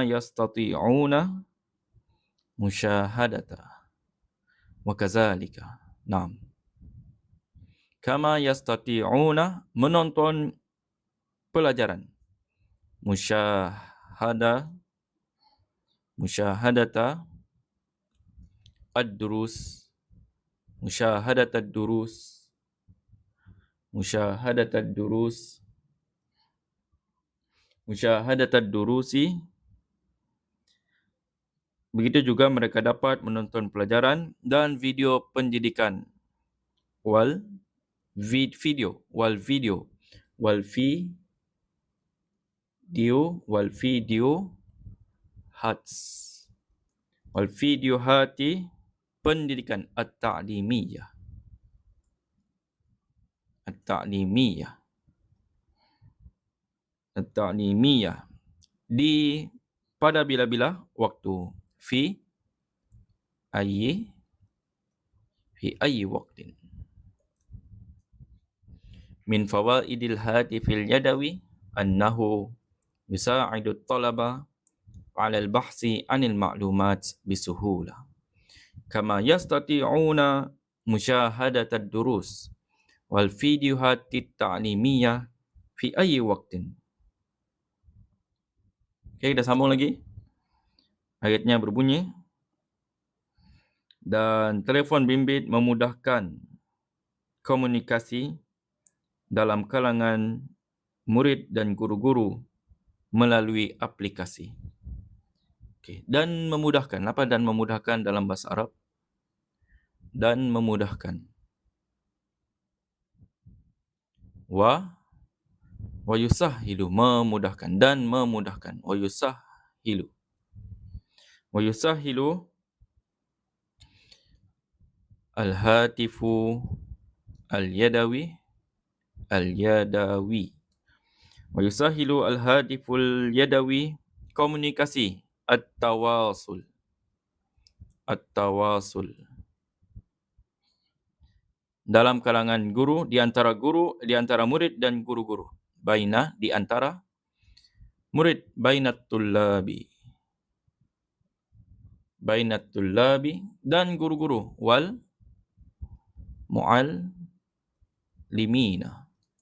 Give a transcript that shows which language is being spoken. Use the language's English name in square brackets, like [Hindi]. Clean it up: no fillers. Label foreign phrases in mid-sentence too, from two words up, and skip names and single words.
[Arabic] يستطيعون مشاهدة وكذلك. نعم كما يستطيعون, [Malay] menonton pelajaran. [Arabic] مشاهدة الدروس، مشاهدة الدروس، مشاهدة الدروس، مشاهدة الدروس. [Malay] Begitu juga mereka dapat menonton pelajaran dan video pendidikan. [Arabic] والفيديوهات pendidikan at-ta'limiyah [Malay] di pada bila-bila waktu [Arabic] في أي وقت. من فوائد الهاتف اليدوي أنه يساعد الطلبة على البحث عن المعلومات بسهولة. كما يستطيعون مشاهدة الدروس والفيديوهات التعليمية في أي وقت. [Malay] Okay, kita sambung lagi. Ayatnya berbunyi, dan telefon bimbit memudahkan komunikasi dalam kalangan murid dan guru-guru melalui aplikasi. Okay. Dan memudahkan. Apa dan memudahkan dalam bahasa Arab? Dan memudahkan. [Arabic] ويسهل, memudahkan. [Malay] Dan memudahkan. [Arabic] ويسهل الهاتف اليدوي. ويسهل الهاتف اليدوي, [Malay] komunikasi, at-tawasul. Dalam kalangan guru, di antara murid dan guru-guru. Baina, di antara murid, [Arabic] بين الطلاب, [Malay] dan guru-guru, [Arabic] والمعلمين.